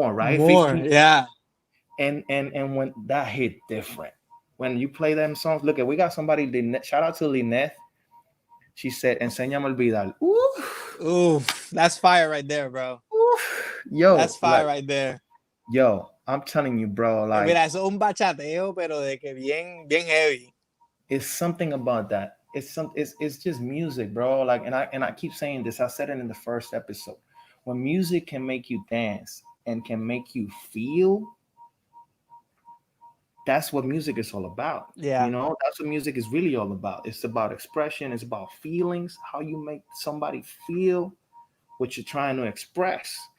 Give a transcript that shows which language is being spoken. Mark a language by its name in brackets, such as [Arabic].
[English] more, right? more. 15. Yeah, And when that hit different, when you play them songs, look at we got somebody. Shout out to Lynette. She said, [Spanish] "Enséñame a olvidar." [English] Ooh, ooh, that's fire right there, bro. ooh, That's yo, fire like right there. yo, I'm telling you, bro. Like [Spanish] Mira, eso es un bachateo, pero de que bien, bien heavy. [English] it's something about that. It's just music, bro. Like and I keep saying this. I said it in the first episode. When music can make you dance and can make you feel, that's what music is all about. Yeah, That's what music is really all about. It's about expression, it's about feelings, how you make somebody feel what you're trying to express.